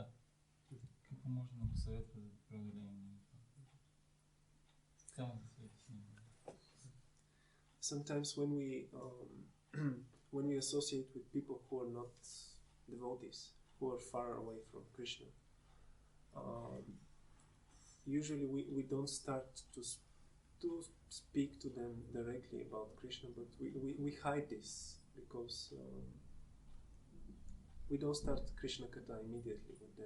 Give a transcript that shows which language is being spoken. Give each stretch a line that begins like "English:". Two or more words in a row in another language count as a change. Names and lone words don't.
Bulgarian: Какво може да му съветва за преодоление на това?
English: Sometimes when we associate with people who are not devotees, who are far away from Krishna, usually we don't start to speak to them directly about Krishna, but we hide this because we don't start Krishna Katha immediately with them.